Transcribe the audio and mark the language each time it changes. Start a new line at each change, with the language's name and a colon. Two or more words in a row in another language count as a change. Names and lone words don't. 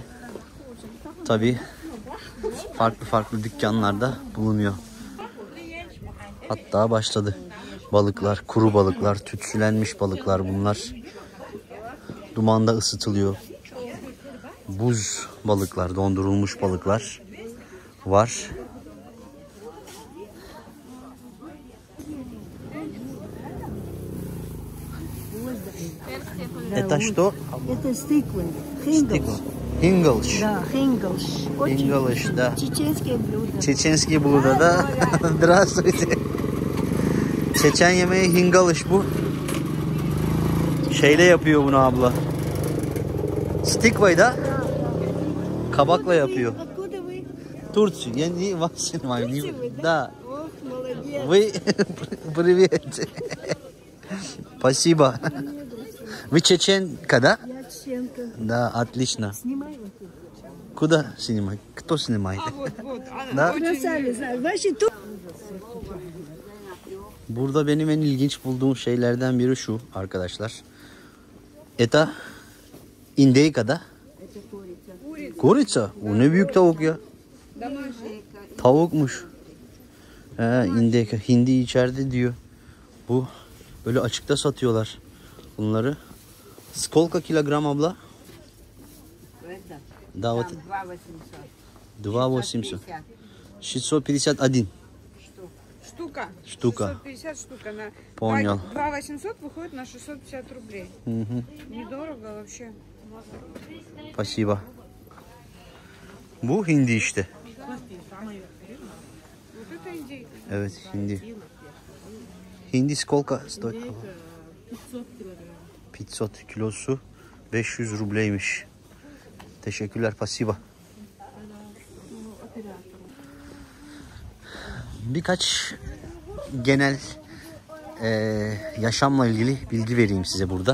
Turkish: Tabii farklı farklı dükkanlarda bulunuyor. Hatta başladı. Balıklar, kuru balıklar, tütsülenmiş balıklar bunlar. Dumanda ısıtılıyor. Buz balıklar, dondurulmuş balıklar var.
Russian: Это что? Это стыквы. Хинглш. Хинглш. Да, хинглш. Хинглш, да. Чеченские блюда.
Turkish: Çeçenski burada da. Здравствуйте. Çeçen yemeği hingalış bu. Şeyle yapıyor bunu abla. Stikvay'da kabakla yapıyor.
Russian: Откуда вы? Турция. Я не вас понимаю. Да. Ох, молодец. Вы привет. Спасибо. Вы чеченка, да? Я чеченка. Да, отлично. Снимай вот это. Куда снимать? Кто снимает? Да? Красавица. Ваши тут.
Turkish: Burada benim en ilginç bulduğum şeylerden biri şu arkadaşlar.
Russian: Это индейка-да.
Turkish: Korica. O ne büyük tavuk ya. Tavukmuş. İndeyika. Hindi içeride diyor. Bu böyle açıkta satıyorlar bunları.
Russian: Сколько килограмм abla? Да, вот 2800. 651. Штука. Штука. 650 штука. На Понял. 2800 выходит на 650 рублей. Угу. Недорого вообще. Спасибо.
Turkish: Bu hindi işte.
Russian: Вот это индейка.
Turkish: Evet hindi. Hindi
Russian: сколько стоит.
Turkish: 500 kilosu 500 rubleymiş. Teşekkürler, pasiba. Birkaç genel yaşamla ilgili bilgi vereyim size burada.